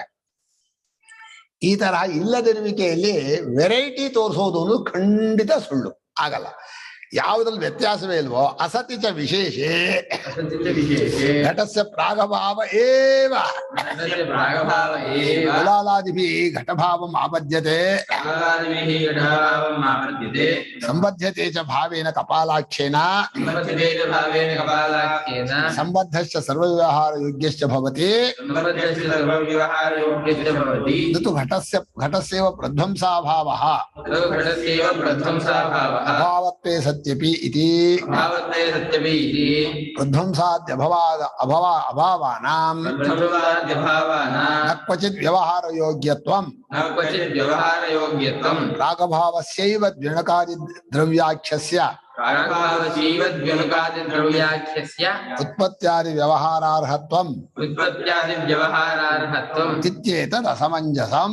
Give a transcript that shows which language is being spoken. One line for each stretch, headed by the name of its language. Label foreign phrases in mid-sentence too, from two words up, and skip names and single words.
Kannada: ಈ ತರ ಇಲ್ಲದಿರುವಿಕೆಯಲ್ಲಿ ವೆರೈಟಿ ತೋರಿಸೋದು ಅನ್ನೋದು ಖಂಡಿತ ಸುಳ್ಳು, ಆಗಲ್ಲ. ಯಾವುದ್ರಲ್ಲಿ ವ್ಯತ್ಯಾಸವೇ ಇಲ್ವೋ
Sanskrit: ಅಸತಿಚ ವಿಶೇಷೇ ಘಟಸ್ಯ ಪ್ರಾಗಭಾವ ಏವ ಕುಲಾಲಾದಿಭಿಃ ಘಟಭಾವಂ ಆಪದ್ಯತೆ ಸಂಬಧ್ಯತೆ ಚ ಭಾವೇನ ಕಪಾಲಾಖ್ಯೇನ ಸಂಬದ್ಧಶ್ಚ ಸರ್ವವ್ಯವಹಾರ ಯೋಗ್ಯಶ್ಚ ಭವತಿ ನತು ಘಟಸ್ಯೇವ ಪ್ರಧ್ವಂಸಾಭಾವಃ ಅಭಾವತ್ವೇ ಸತ್ಯಪಿ ಇತಿ ಪ್ರಧ್ವಂಸಾದ್ಯಭಾವಾನಾಂ ನ ಕ್ವಚಿತ್ ವ್ಯವಹಾರ ಯೋಗ್ಯತ್ವಂ ಪ್ರಾಗಭಾವಸ್ಯೈವ ದ್ವಿಣಕಾದಿ ದ್ರವ್ಯಾಖ್ಯಸ್ಯ ಉತ್ಪತ್ತ್ಯಾದಿ ವ್ಯವಹಾರಾರ್ಹತ್ವಂ ಇತ್ಯೇತದ್ ಅಸಮಂಜಸಂ.